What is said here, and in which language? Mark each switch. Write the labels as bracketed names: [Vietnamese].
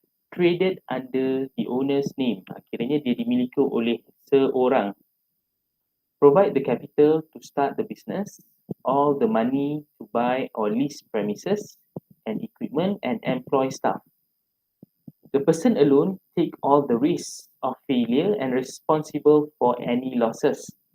[English] Traded under the owner's name. [Malay] Kiranya dia dimiliki oleh seorang. [English] Provide the capital to start the business, all the money to buy or lease premises and equipment and employ staff. The person alone take all the risks of failure and responsible for any losses.